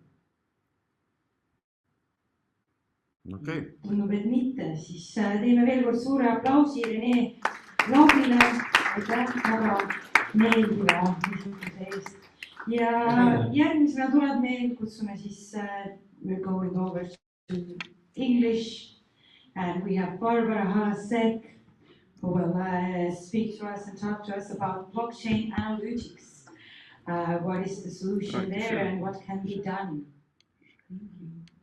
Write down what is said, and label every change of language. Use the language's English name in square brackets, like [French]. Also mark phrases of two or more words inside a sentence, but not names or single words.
[Estonian] Okay. Tundub, et mitte, siis teeme veel kord suure aplausi Rene Laukile. Aitäh väga meeldiva esituse eest. Ja järgmisena tuleb meil, kutsume siis [English] we're going over to English and we have Barbara Halasek who will speak to us and talk to us about blockchain analytics. What is the solution there and what can be done? Thank you.